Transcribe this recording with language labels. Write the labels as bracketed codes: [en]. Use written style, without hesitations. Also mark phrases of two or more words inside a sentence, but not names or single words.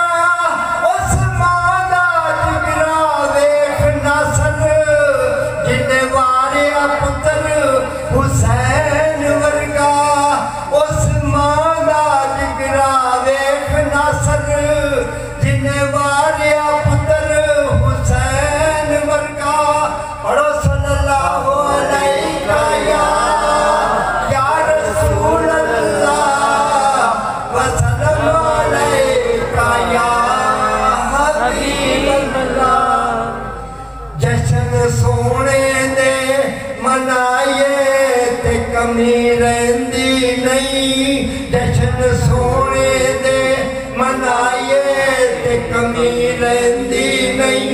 [pa] اس ماں دا جگرا ویکھ نصر، جنے واریا پتر حسین ورگا. اس ماں دا جگرا ویکھ نصر، جنے واریا پتر حسین ورگا. [ar] پڑھو صلى الله عليك يا رسول الله و صلى الله عليك يا حبيب الله. [pa] جشن سوہنے دے منائے تے کمی رہندی نہیں. جشن سوہنے دے منائے تے کمی رہندی نہیں.